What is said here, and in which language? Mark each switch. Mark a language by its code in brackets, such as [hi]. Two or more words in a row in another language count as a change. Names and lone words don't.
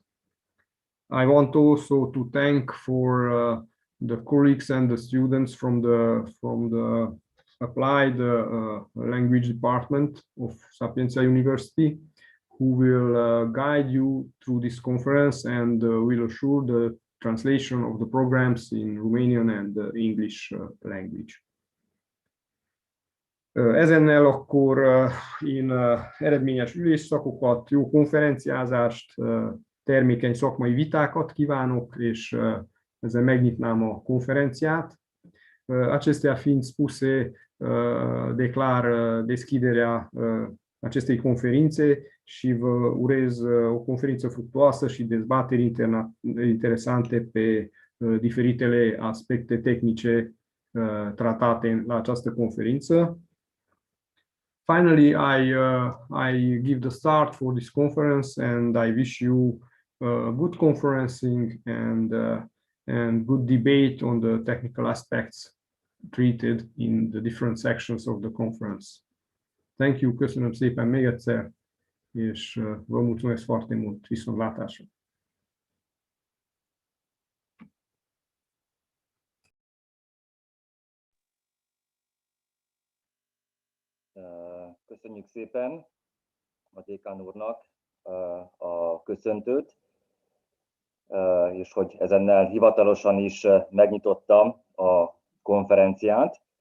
[en] I want also to thank for the colleagues and the students from the Applied Language Department of Sapientia University, who will guide you through this conference and will assure the translation of the programs in Romanian and English language. [hu] Ezennel akkor én eredményes ülésszakokat, jó konferenciázást, termékeny szakmai vitákat kívánok, és ezzel megnyitnám a konferenciát. [ro] Acestea fiind spuse, declar deschiderea acestei conferințe și vă urez o conferință fructuoasă și dezbateri interesante pe diferitele aspecte tehnice tratate la această conferință. [en] Finally, I give the start for this conference, and I wish you good conferencing and good debate on the technical aspects treated in the different sections of the conference. Thank you, [hu] köszönöm szépen még egyszer, és [ro] vă mulțumesc foarte mult. [hu] Viszontlátásra! Köszönjük szépen a dékán úrnak a köszöntőt, és hogy ezennel hivatalosan is megnyitottam a konferenciát.